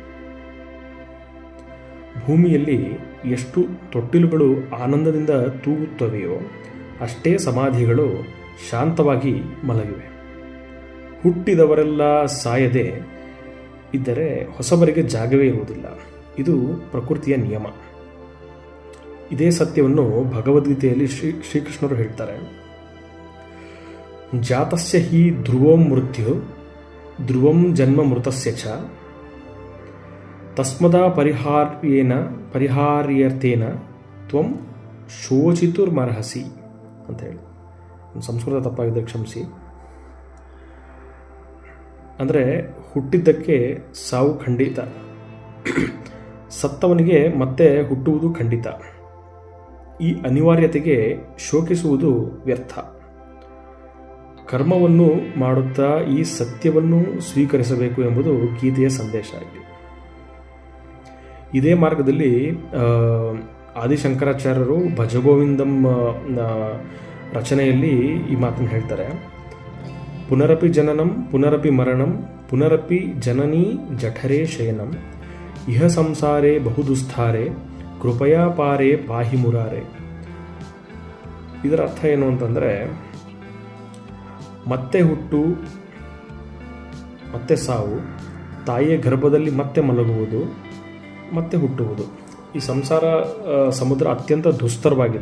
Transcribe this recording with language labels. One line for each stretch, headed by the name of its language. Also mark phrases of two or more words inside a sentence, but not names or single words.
Kannada: ಭೂಮಿಯಲ್ಲಿ ಎಷ್ಟು ತೊಟ್ಟಿಲುಗಳು ಆನಂದದಿಂದ ತೂಗುತ್ತವೆಯೋ ಅಷ್ಟೇ ಸಮಾಧಿಗಳು ಶಾಂತವಾಗಿ ಮಲಗಿವೆ. ಹುಟ್ಟಿದವರೆಲ್ಲ ಸಾಯದೆ ಇದ್ದರೆ ಹೊಸಬರಿಗೆ ಜಾಗವೇ ಇರುವುದಿಲ್ಲ. ಇದು ಪ್ರಕೃತಿಯ ನಿಯಮ. ಇದೇ ಸತ್ಯವನ್ನು ಭಗವದ್ಗೀತೆಯಲ್ಲಿ ಶ್ರೀಕೃಷ್ಣರು ಹೇಳ್ತಾರೆ.
Sanskrit: ಜಾತಸ್ಯ ಹಿ ಧ್ರುವಂ ಮೃತ್ಯು ಧ್ರುವಂ ಜನ್ಮ ಮೃತಸ್ಯ ಚ ತಸ್ಮದಾ ಪರಿಹಾರ್ಯರ್ಥೇನ ತ್ವಂ ಶೋಚಿತುರ್ಮರ್ಹಸಿ
Kannada: ಅಂತ ಹೇಳಿ. ಸಂಸ್ಕೃತ ತಪ್ಪಾಗಿದ್ದರೆ ಕ್ಷಮಿಸಿ. ಅಂದರೆ ಹುಟ್ಟಿದ್ದಕ್ಕೆ ಸಾವು ಖಂಡಿತ, ಸತ್ತವನಿಗೆ ಮತ್ತೆ ಹುಟ್ಟುವುದು ಖಂಡಿತ. ಈ ಅನಿವಾರ್ಯತೆಗೆ ಶೋಕಿಸುವುದು ವ್ಯರ್ಥ. ಕರ್ಮವನ್ನು ಮಾಡುತ್ತಾ ಈ ಸತ್ಯವನ್ನು ಸ್ವೀಕರಿಸಬೇಕು ಎಂಬುದು ಗೀತೆಯ ಸಂದೇಶ ಆಗಿದೆ. ಇದೇ ಮಾರ್ಗದಲ್ಲಿ ಆದಿಶಂಕರಾಚಾರ್ಯರು ಭಜಗೋವಿಂದಂ ರಚನೆಯಲ್ಲಿ ಈ ಮಾತನ್ನು ಹೇಳ್ತಾರೆ.
Sanskrit: ಪುನರಪಿ ಜನನಂ ಪುನರಪಿ ಮರಣಂ ಪುನರಪಿ ಜನನೀ ಜಠರೇ ಶಯನಂ ಇಹ ಸಂಸಾರೇ ಬಹುದುಸ್ಥಾರೆ ಕೃಪಯಾ ಪಾರೇ ಪಾಹಿ ಮುರಾರೆ.
Kannada: ಇದರ ಅರ್ಥ ಏನು ಅಂತಂದರೆ, ಮತ್ತೆ ಹುಟ್ಟು, ಮತ್ತೆ ಸಾವು, ತಾಯಿಯ ಗರ್ಭದಲ್ಲಿ ಮತ್ತೆ ಮಲಗುವುದು, ಮತ್ತೆ ಹುಟ್ಟುವುದು. ಈ ಸಂಸಾರ ಸಮುದ್ರ ಅತ್ಯಂತ ದುಸ್ತರವಾಗಿದೆ.